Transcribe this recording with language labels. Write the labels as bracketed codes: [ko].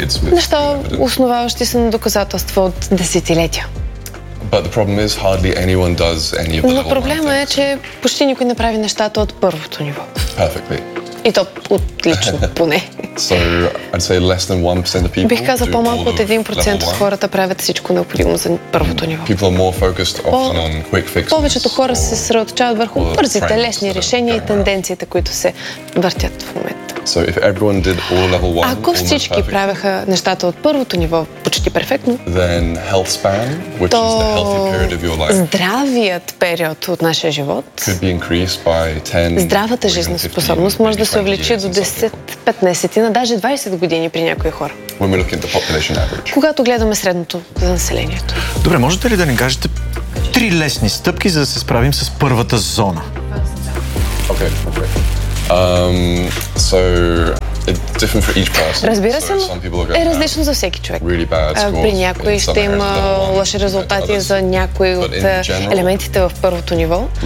[bg] Неща, основаващи се на доказателства от десетилетия. [en] But the problem is hardly anyone does any of the [bg] Но проблема е, че почти никой не прави нещата от първото ниво. [en] Perfectly. [bg] И то отлично, поне. [en] So, I'd say less than 1% of people. [bg] Бих казал по-малко от 1% от хората правят всичко необходимо за първото ниво. [en] People are more focused often on quick fixes. [bg] Повечето хора се съсредоточават върху бързите, лесни решения и тенденциите, които се въртят в момента. [en] So, if everyone did all level 1, [bg] ако всички правяха нещата от първото ниво почти перфектно, [en] then health span, which [bg] то [en] is the healthy period of your life, [bg] здравият период от нашия живот, [en] could be increased by 10, [bg] здравата жизнеспособност може да се увеличи до 10, 15, на даже 20 години при някои хора. [en] When we look at the population average. [bg] Когато гледаме средното за населението. Добре, можете ли да ни кажете три лесни стъпки, за да се справим с първата зона? [en] Okay, okay. So it's different for each person. [bg] Разбира се, но е различно за всеки човек. При някои ще има лоши резултати за някои от елементите в първото ниво.